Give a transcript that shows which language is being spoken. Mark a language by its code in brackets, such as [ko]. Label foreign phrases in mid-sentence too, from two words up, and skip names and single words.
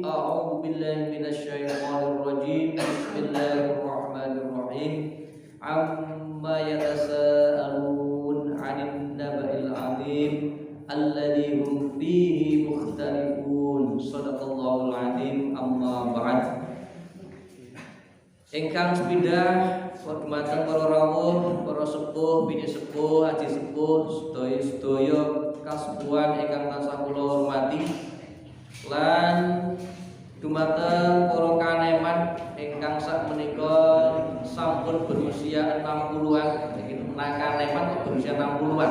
[ar] أعوذ بالله من الشيطان الرجيم بسم الله الرحمن الرحيم. عم يتساءلون عن النبإ العظيم الذي هم فيه مختلفون. صدق الله العظيم أما بعد. [jv] Ingkang sepindah dumateng para rawuh, para sepuh, bini sepuh, haji sepuh, sedaya kasepuhan ingkang tansah kula hormati, lan dumateng para kaneman ingkang sakmenika sampun [id] berusia 60-an, [jv] iki kaneman [id] berusia 60-an.